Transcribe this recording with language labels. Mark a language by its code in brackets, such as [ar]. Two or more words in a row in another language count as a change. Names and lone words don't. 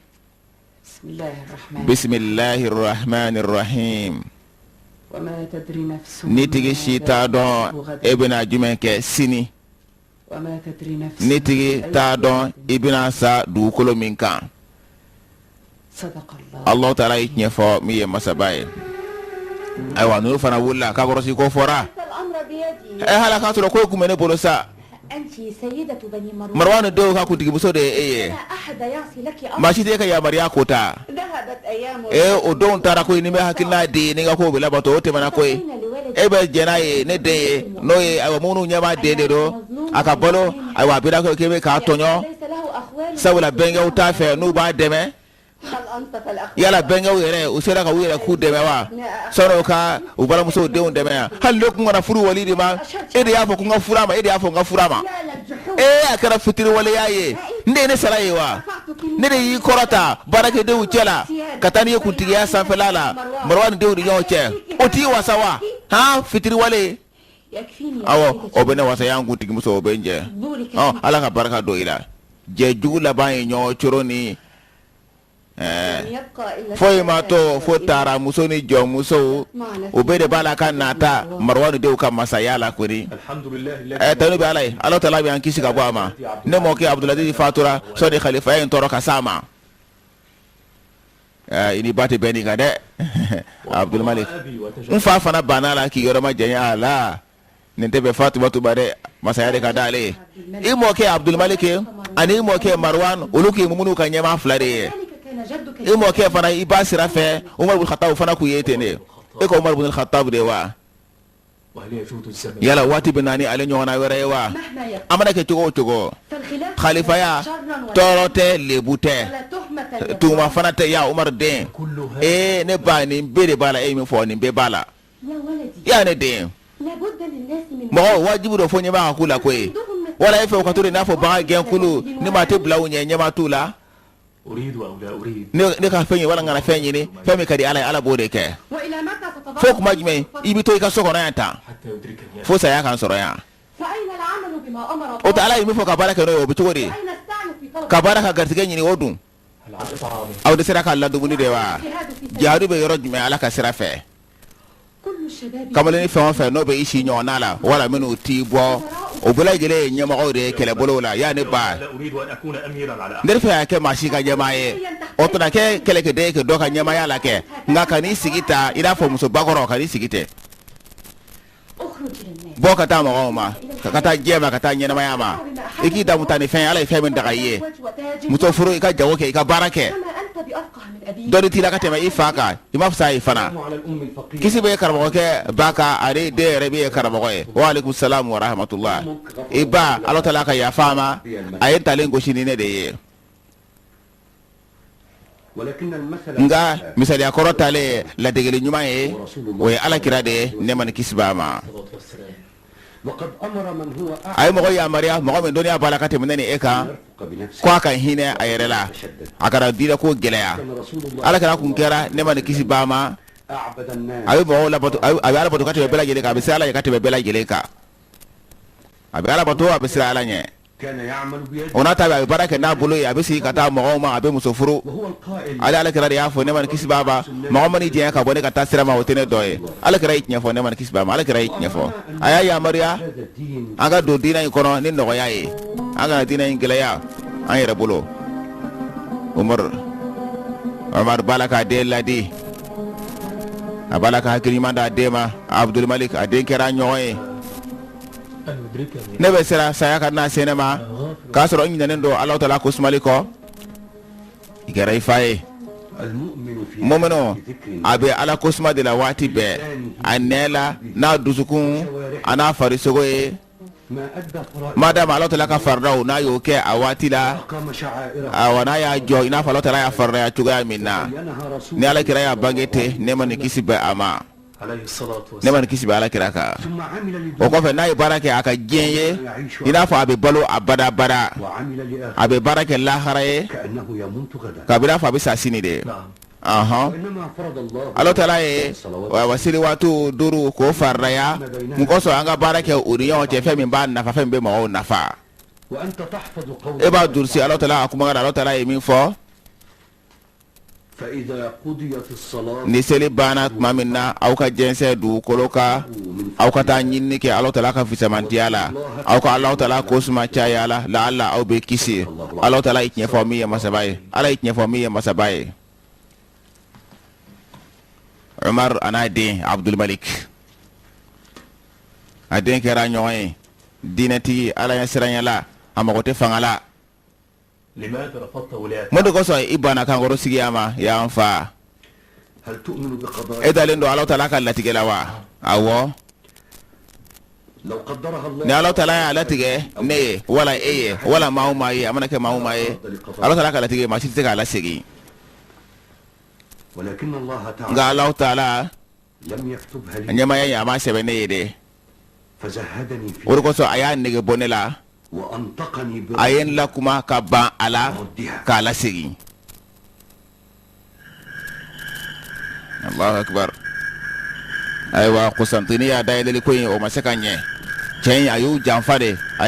[ar] بسم الله الرحمن بسم الله الرحمن الرحيم وما تدري نفس [bm] ni tigi si t'a dɔn e bɛna jumɛn kɛ sini [ar] وما تدري نفس [bm] ni tigi t'a dɔn i bɛna sa dugukolo min kan [ar] صدق الله [bm] alahu taala ye tiɲɛ fɔ min ye masaba ye ayiwa ninnu fana wulila k'a kɔrɔsi ko fɔra [ar] الأمر بيدي [bm] hala k'a sɔrɔ ko e kun bɛ ne bolo sa [ar] أنت سيدة بني مروان [bm] marwani denw ka kuntigimuso de ye e ye [ar] لا أحد يعصي لك أمر [bm] maa si tɛ e ka yamaruya ko ta [ar] ذهبت أيام [bm] o denw taara ko ni bɛ hakilina di ni ka ko bɛ labato o tɛmɛna ko ye e bɛ jɛn n'a ye ne den ye n'o ye ayiwa minnu ɲɛ b'a den de don a ka balo ayiwa a bɛna ko k'e bɛ k'a tɔɲɔ [ar] ليس له أخوال [bm] sabula bɛnkɛw t'a fɛ n'u b'a dɛmɛ [ar] هل أنت فالأخوال [bm] yala bɛnkɛw yɛrɛ u sera ka u yɛrɛ k'u dɛmɛ wa sɔrɔ u ka u balimamusow denw dɛmɛ yan hali ne kun kana furu wali de ma e de y'a fɔ ko n ka furu a ma e de y'a fɔ n ka furu a ma [ar] يا للجحود [bm] a kɛra fitiriwaleya ye ne ye ne sara ye wa ne de y'i kɔrɔta baarakɛdenw cɛ la ka taa n'i ye kuntigiya sanfɛla la marwani denw ni ɲɔgɔn cɛ o t'i wasa wa fitiriwale [ar] يكفيني [bm] awɔ o bɛ ne wasa y'an kuntigimuso o bɛ n jɛ [ar] دورك [bm] ala ka barika don i la jɛjugu laban ye ɲɔgɔn coro ni [ar] لن يبقى إلا [bm] foyi ma to fo taara muso ni jɔnmusow o bɛɛ de b'a la ka nata marwani denw ka masaya la kɔni [ar] الحمد لله الذي [bm] tanu bɛ ala ye ala taala bɛ an kisi ka bɔ a ma ne mɔkɛ abdulaziz fatura sɔni kalifaya in tɔɔrɔ ka s'a ma i ni ba tɛ bɛn nin kan dɛ abdulmalik n fa fana banna la k'i yɔrɔ ma janya a la nin tɛ bɛn fatumatu ma dɛ masaya de ka d'ale ye i mɔkɛ abdulmalik ani i mɔkɛ marwan olu k'i mumunu ka ɲɛma fila de ye [ar] ذلك كان جدك [bm] i mɔkɛ fana i ba sira fɛ umar bin khattab fana k'u ye ten de e ka umar bin khattab de wa [ar] وهل يفوت الزمن [bm] yala waati bɛ na ni ale ɲɔgɔnna wɛrɛ ye wa [ar] مهما يكن [bm] a mana kɛ cogo o cogo [ar] فالخلاف [bm] khalifaya [ar] شرا [bm] tɔɔrɔ tɛ lebu tɛ [ar] ولا تهمة [bm] tuma fana tɛ ya umar den [ar] كل هذا [bm] ne ba nin bɛɛ de b'a la e min fɔ nin bɛɛ b'a la [ar] يا ولدي [bm] ya ne den [ar] لابد للناس من [bm] mɔgɔ wajibi dɔ fɔ ɲɛma ka k'u la koyi wala e fɛ u ka to de n'a fɔ bagan gɛn kulu ni maa tɛ bila u ɲɛ ɲɛma t'u la [ar] أريد أو لا أريد [bm] ne ka fɛn ye wala n kana fɛn ɲini fɛn min ka di ala ye ala b'o de kɛ [ar] وإلى متى تتضرع [bm] fo kuma jumɛn i bɛ to i ka so kɔnɔ yan tan [ar] حتى يدركني [bm] fo saya kan sɔrɔ yan [ar] فأين العمل بما أمر [bm] o [ar] الله [bm] tɛ ala ye min fɔ ka baara kɛ n'o ye o bɛ cogo di [ar] أين السعي في طلب [bm] ka baara ka garisɛgɛ ɲini o dun [ar] على طعامه [bm] aw de sira ka la dumuni de wa [ar] الجهاد في سبيل [bm] jihadu be yɔrɔ jumɛn ala ka sira fɛ [ar] كل الشباب [bm] kamalen fɛn o fɛn n'o bɛ i si ɲɔgɔn na la wala minnu t'i bɔ o bɛɛ lajɛlen ye ɲɛmɔgɔw de ye kɛlɛbolow la yaa ne ba [ar] لا أريد أن أكون أميرا على أحد [bm] ne fɛ ka kɛ maa si ka ɲɛmaa ye o tɛna kɛ kɛlɛkɛden ye ka dɔ ka ɲɛmaaya la kɛ nka ka n'i sigi ta i n'a fɔ muso bakɔrɔ ka n'i sigi tɛ [ar] اخرج إلى الناس [bm] bɔ ka taa mɔgɔw ma ka taa diɲɛ ma ka taa ɲɛnamaya ma i k'i damu ta ni fɛn ye ala ye fɛn min daga i ye muso furu i ka jago kɛ i ka baara kɛ [ar] كما أنت بأفقه من أبيك [bm] dɔnni t'i la ka tɛmɛ i fa kan i ma fisa a ye fana [ar] على الأم الفقيرة [bm] kisi bɛ karamɔgɔkɛ ba kan ani den yɛrɛ bɛ ye karamɔgɔ ye wa [ar] عليكم السلام ورحمة الله [bm] i ba ala ta la ka yafa a ma a ye ntalen gosi ni ne de ye [ar] ولكن المثل [bm] nka misaliya kɔrɔ talen ladegeli ɲuman ye o ye ala kira de ye ne ma ni kisi b'a ma [ar] الصلاة والسلام وقد أمر من هو [bm] a ye mɔgɔ yamaruya mɔgɔ min dɔnniya b'a la ka tɛmɛ ne ni e kan [ar] يرفق بنفسه [bm] ko a ka hinɛ a yɛrɛ la a kana diinɛ ko gɛlɛya [ar] كان رسول الله [bm] ala kira kun kɛra ne ma ni kisi b'a ma [ar] أعبد الناس [bm] a bɛ mɔgɔw labato a bɛ ala bato ka tɛmɛ bɛɛ lajɛlen kan a bɛ siran ala ɲɛ ka tɛmɛ bɛɛ lajɛlen kan a bɛ ala bato a bɛ siran ala ɲɛ [ar] كان يعمل بيده [bm] o n'a ta bɛ a bɛ baara kɛ n'a bolo ye a bɛ sigi ka taa mɔgɔw ma a bɛ muso furu [ar] وهو القائل [bm] ale ala kira de y'a fɔ ne ma ni kisi b'a ma mɔgɔ ma ni diɲɛ ka bɔ ne ka taa sira ma o tɛ ne dɔ ye ala kira y'i tiɲɛ fɔ ne ma ni kisi b'a ma ala kira y'i tiɲɛ fɔ a y'a yamaruya [ar] هذا الدين [bm] an ka don diinɛ in kɔnɔ ni nɔgɔya ye an kana diinɛ in gɛlɛya an yɛrɛ bolo Umar b'a la k'a den ladi a b'a la ka hakili ɲuman d'a den ma Abdul Malik a den kɛra ɲɔgɔn ye [ar] أن يدركني [bm] ne bɛ siran saya ka na se ne ma k'a sɔrɔ n ɲinɛnen don Alahu Taala ko sumali kɔ i kɛra i fa ye [ar] المؤمن في [bm] mɔmɛnɔ [ar] ذكر [bm] a bɛ ala ko suma de la waati bɛɛ a nɛ la n'a dusukun a n'a farisogo ye [ar] ما أدى فرائض [bm] madama Alahu Taala ka faridaw n'a y'o kɛ a waati la [ar] أقام شعائره [bm] awa n'a y'a jɔ i n'a fɔ Alahu Taala y'a faridaya cogoya min na [ar] بينها رسول [bm] ni ala kira y'a bange ten ne ma ni kisi bɛ a ma [ar] عليه الصلاة [bm] ne ma [ar] والسلام [bm] ni kisi bɛ ala kira kan [ar] ثم عمل [bm] o [ar] لدنيا [bm] kɔfɛ n'a ye baara kɛ a ka diɲɛ ye i n'a fɔ a bɛ balo a badabada [ar] وعمل لآخر [bm] a bɛ baara kɛ lahara ye [ar] كأنه يموت غدا [bm] kabini n'a fɔ a bɛ sa sini de [ar] نعم وإنما فرض الله [bm] Alahu Taala ye wa seliwatu 5 k'o faridaya mun kosɔn an ka baara kɛ o ni ɲɔgɔn cɛ fɛn min b'a nafa fɛn min bɛ mɔgɔw nafa [ar] وأنت تحفظ قول [bm] e b'a durusi Alahu Taala a kumakan na Alahu Taala ye min fɔ [ar] فإذا قضيت الصلاة [bm] ni seli banna tuma min na aw ka jɛnsɛn dugukolo kan aw ka taa ɲinini kɛ Alahu Taala ka fisamantiya la aw ka Alahu Taala ko suma caya la la'alla aw bɛ kisi Alahu Taala ye tiɲɛ fɔ min ye masaba ye ala ye tiɲɛ fɔ min ye masaba ye Umar a n'a den Abdul Malik a den kɛra ɲɔgɔn ye diinɛtigi ala ɲɛ siranya la a mago tɛ fanga la [ar] لماذا رفضت ولاية [bm] mun de kosɔn i banna kankɔrɔ sigiya ma y'an fa [ar] هل تؤمن بقضاء [bm] e dalen don Alahu Taala ka latigɛ la wa awɔ [ar] لو قدرها الله [bm] ni Alahu Taala y'a latigɛ ne ye wala e ye wala maa o maa ye a mana kɛ maa o maa ye Alahu Taala ka latigɛ maa si tɛ se k'a lasegin [ar] ولكن الله [bm] nka [ar] تعالى [bm] Alahu Taala [ar] لم يكتبها [bm] a [ar] لي [bm] ɲɛmaya in a m'a sɛbɛn ne ye de [ar] فزهدني [bm] o de [ar] فيها [bm] kosɔn a y'a nege bɔ ne la [ar] وأنطقني [bm] a ye n lakuma ka ban a la [ar] بردها [bm] k'a lasegin [ar] الله أكبر [bm] ayiwa kusantini y'a dayɛlɛli ko in o ma se ka ɲɛ cɛ in a y'u janfa de a